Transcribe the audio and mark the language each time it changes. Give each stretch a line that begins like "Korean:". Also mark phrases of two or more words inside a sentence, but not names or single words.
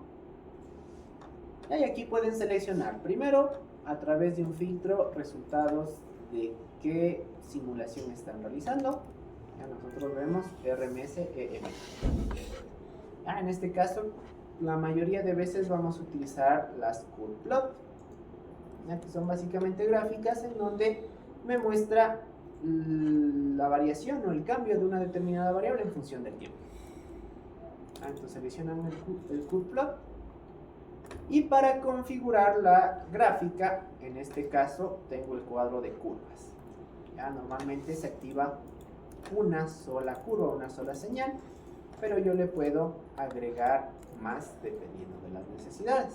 Spanish: Y aquí pueden seleccionar primero, a través de un filtro, resultados de qué simulación están realizando. Ya nosotros vemos RMS-EM. En este caso, la mayoría de veces vamos a utilizar las
English: curve plot,
Spanish: que son básicamente gráficas en donde me muestra la variación o el cambio de una determinada variable en función del tiempo. Entonces seleccionan el
English: curve plot
Spanish: y para configurar la gráfica, en este caso tengo el cuadro de curvas. Ya normalmente se activa una sola curva, una sola señal, pero yo le puedo agregar más dependiendo de las necesidades.